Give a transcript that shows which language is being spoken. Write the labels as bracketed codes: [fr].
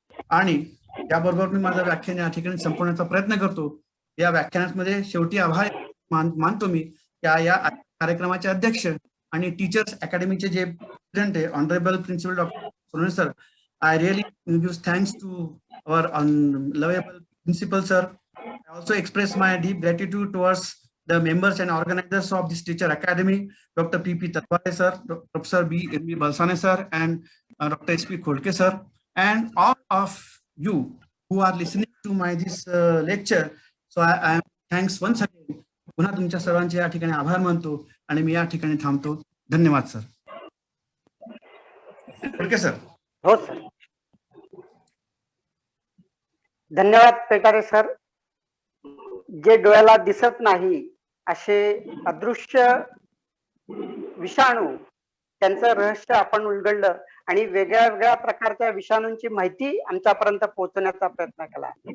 [mr] आणि त्याबरोबर मी माझं व्याख्यान या ठिकाणी संपवण्याचा प्रयत्न करतो. या व्याख्यानामध्ये शेवटी आभार मानतो मी या कार्यक्रमाचे अध्यक्ष आणि टीचर्स अकॅडमीचे जे प्रेसिडेंट आहे, honourable principal doctor Sonawane sir. [en] I really give thanks to our lovable principal sir. I also express my deep gratitude towards the members and organizers of this teacher academy, Dr. P.P. Tatwale sir, Professor B.M.B. Balsane sir, and Dr. S.P. Khodke sir, and all of you who are listening to my this lecture. So I am thanks once again. [mr] पुन्हा तुमच्या सर्वांचे या ठिकाणी आभार मानतो आणि मी या ठिकाणी थांबतो. धन्यवाद सर. खोडके सर. हो सर, धन्यवाद पेटारे सर. जे डोळ्याला दिसत नाही असे अदृश्य विषाणू, त्यांचं रहस्य आपण उलगडलं आणि वेगळ्या वेगळ्या प्रकारच्या विषाणूंची माहिती आमच्यापर्यंत पोहोचवण्याचा प्रयत्न केला.